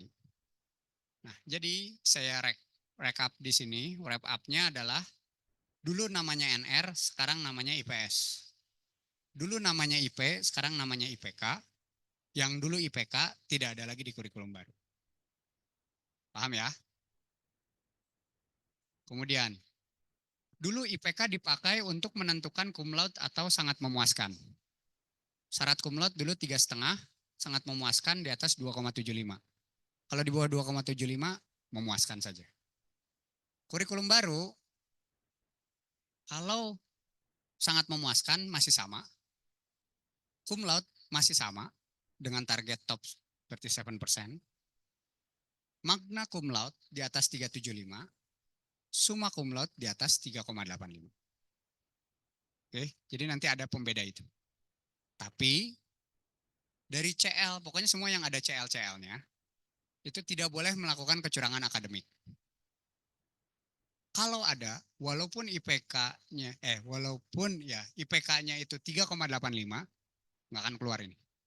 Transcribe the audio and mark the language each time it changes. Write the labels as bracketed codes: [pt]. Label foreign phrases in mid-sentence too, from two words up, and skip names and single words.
[id] Nah, jadi saya rekap di sini, [en] wrap up- [id] nya adalah dulu namanya NR, sekarang namanya IPS. Dulu namanya IP, sekarang namanya IPK. Yang dulu IPK tidak ada lagi di kurikulum baru. Paham ya? Kemudian, dulu IPK dipakai untuk menentukan [la] cum laude [id] atau sangat memuaskan. Syarat [la] cum laude [id] dulu 3,5, sangat memuaskan di atas 2,75. Kalau di bawah 2,75, memuaskan saja. Kurikulum baru, kalau sangat memuaskan masih sama, [la] cum laude [id] masih sama, dengan target top 37%, [la] magna cum laude [id] di atas [la] 3,75, summa cum laude [id] di atas [la] 3,85. [id] Oke, jadi nanti ada pembeda itu. Tapi dari CL, pokoknya semua yang ada CL-CL-nya, itu tidak boleh melakukan kecurangan akademik. Kalau ada, walaupun IPK-nya, walaupun ya IPK-nya itu 3,85, nggak akan keluar ini.